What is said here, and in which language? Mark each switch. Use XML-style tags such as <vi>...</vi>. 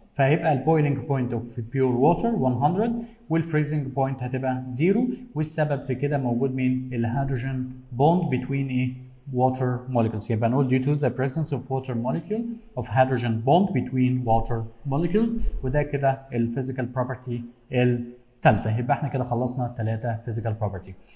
<ar>فهيبقى البويلنج بوينت اوف بيور ووتر 100 والفريزنج بوينت هتبقى 0. والسبب في كده موجود مين؟ الهيدروجين بوند بين ايه؟ water molecules.</ar> <en>يبقى نقول due to the presence of water molecule of hydrogen bond between water molecule.</en> <ar>وده كده الفيزيكال بروبرتي الثالثه. يبقى احنا كده خلصنا 3 physical property.</ar>